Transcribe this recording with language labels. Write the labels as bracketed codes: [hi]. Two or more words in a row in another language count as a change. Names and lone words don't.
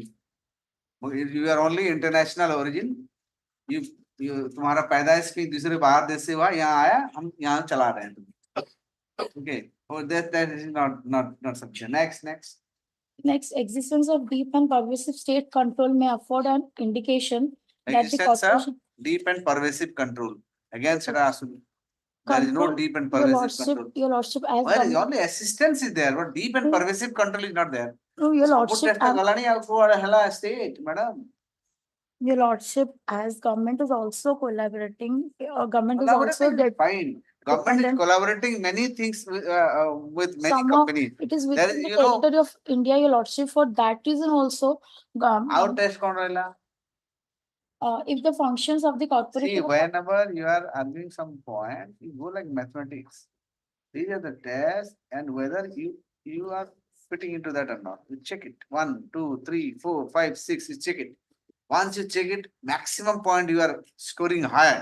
[en] If you are only international origin, you [hi] तुम्हारा पैदाइश कहीं दूसरे बाहर देश से हुआ, यहाँ आया, हम यहाँ चला रहे हैं तुम्हें. [en] Okay, oh, that is not sufficient. Next. Next, existence of deep and pervasive state control may afford an indication that the Existence of corporation. deep and pervasive control. Again, Sara Asumi. There is no Control- deep and Your pervasive Lordship, control. Your Lordship, as Where is government- only assistance is there, but deep and No. pervasive control is not there. No, Your [or] ସବୁ [en] Lordship, [or] test ଗଲାଣି ଆଉ କୁଆଡେ ହେଲା state, madam. [en] Your Lordship, as government is also collaborating, government is also Collaborating, fine. Government is dependent- collaborating many things with many some of companies. it is There within is, the you know, territory of India, Your Lordship. For that reason also, our test [or] କଣ ରହିଲା? [en] if the functions of the See, corporation. whenever you are arguing some point, you go like mathematics. These are the tests, and whether you are fitting into that or not. You check it. 1, 2, 3, 4, 5, 6. You check it. Once you check it, maximum point you are scoring higher.